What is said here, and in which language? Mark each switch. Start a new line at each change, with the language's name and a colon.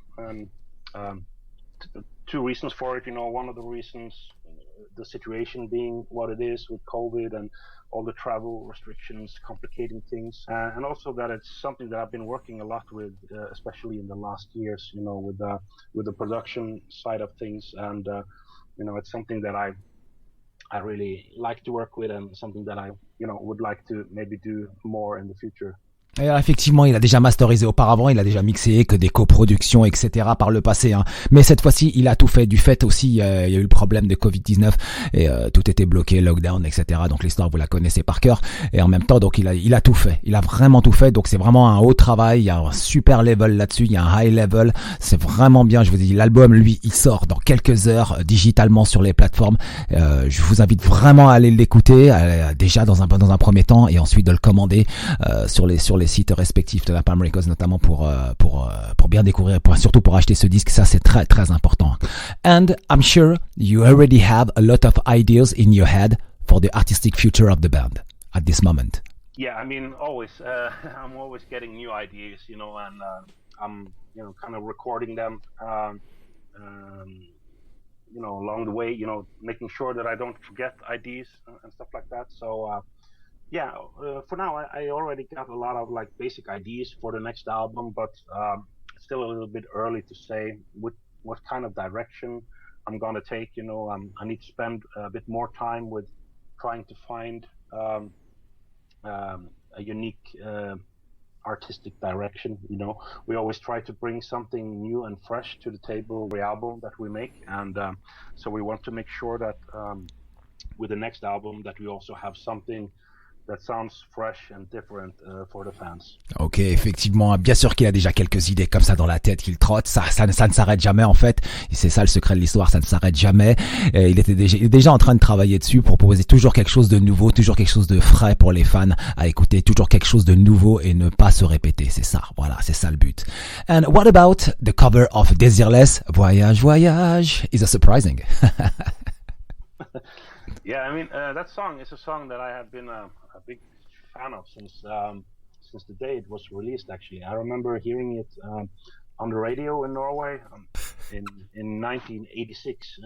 English: And two reasons for it. One of the reasons, the situation being what it is with COVID and all the travel restrictions complicating things, and also that it's something that I've been working a lot with, especially in the last years, with the production side of things, and it's something that I really like to work with, and something that I would like to maybe do more in the future.
French: Et alors, effectivement, il a déjà masterisé auparavant, il a déjà mixé que des coproductions, etc. par le passé. Mais cette fois-ci, il a tout fait. Du fait aussi, il y a eu le problème de Covid-19 et tout était bloqué, lockdown, etc. Donc l'histoire, vous la connaissez par cœur. Et en même temps, donc il a tout fait. Il a vraiment tout fait. Donc c'est vraiment un haut travail. Il y a un super level là-dessus. Il y a un high level. C'est vraiment bien. Je vous dis, l'album, lui, il sort dans quelques heures digitalement sur les plateformes. Je vous invite vraiment à aller l'écouter déjà dans un premier temps et ensuite de le commander sur les sites respectifs de Napalm Records, notamment pour bien découvrir, surtout pour acheter ce disque. Ça, c'est très très important.
English: And I'm sure you already have a lot of ideas in your head for the artistic future of the band at this moment. Yeah, I mean, always. I'm always getting new ideas, and I'm kind of recording them along the way, making sure that I don't forget ideas and stuff like that. So for now, I already got a lot of basic ideas for the next album, but it's still a little bit early to say what kind of direction I'm gonna take. I need to spend a bit more time with trying to find a unique artistic direction. We always try to bring something new and fresh to the table every album that we make, and so we want to make sure that with the next album that we also have something that sounds fresh and different for the fans.
French: Ok, effectivement, bien sûr qu'il a déjà quelques idées comme ça dans la tête qu'il trotte, ça ne s'arrête jamais en fait, et c'est ça le secret de l'histoire, ça ne s'arrête jamais. Et il est déjà en train de travailler dessus pour proposer toujours quelque chose de nouveau, toujours quelque chose de frais pour les fans à écouter, toujours quelque chose de nouveau et ne pas se répéter, c'est ça, voilà, c'est ça le but.
English: And what about the cover of Desireless, Voyage Voyage? Is it surprising? Yeah, I mean, that song is a song that I have been a big fan of since the day it was released. Actually, I remember hearing it on the radio in Norway in 1986.